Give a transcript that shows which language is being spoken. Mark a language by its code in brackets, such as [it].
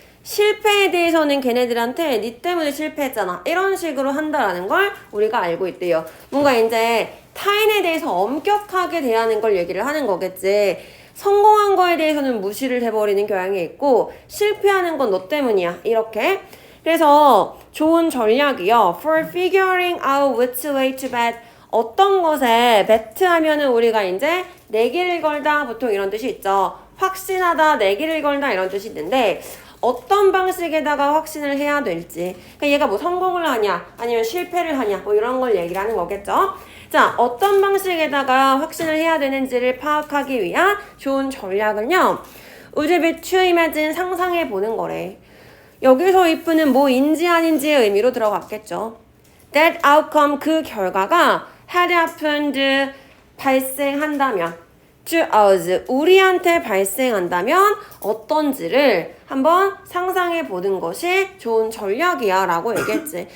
[ko] 실패에 대해서는 걔네들한테 니 때문에 실패했잖아 이런 식으로 한다라는 걸 우리가 알고 있대요. 뭔가 이제 타인에 대해서 엄격하게 대하는 걸 얘기를 하는 거겠지. 성공한 거에 대해서는 무시를 해버리는 경향이 있고 실패하는 건 너 때문이야 이렇게. 그래서 좋은 전략이요. [en] For figuring out which way to bet. [ko] 어떤 것에 배트하면은 우리가 이제 내기를 걸다 보통 이런 뜻이 있죠. 확신하다, 내기를 걸다 이런 뜻이 있는데 어떤 방식에다가 확신을 해야 될지. 그러니까 얘가 뭐 성공을 하냐 아니면 실패를 하냐 뭐 이런 걸 얘기를 하는 거겠죠. 자, 어떤 방식에다가 확신을 해야 되는지를 파악하기 위한 좋은 전략은요. [en] would be to imagine, [ko] 상상해 보는 거래. 여기서 if는 뭐인지 아닌지의 의미로 들어갔겠죠. [en] That outcome, [ko] 그 결과가 [en] had happened, [ko] 발생한다면 [en] to us, [ko] 우리한테 발생한다면 어떤지를 한번 상상해 보는 것이 좋은 전략이야 라고 얘기했지.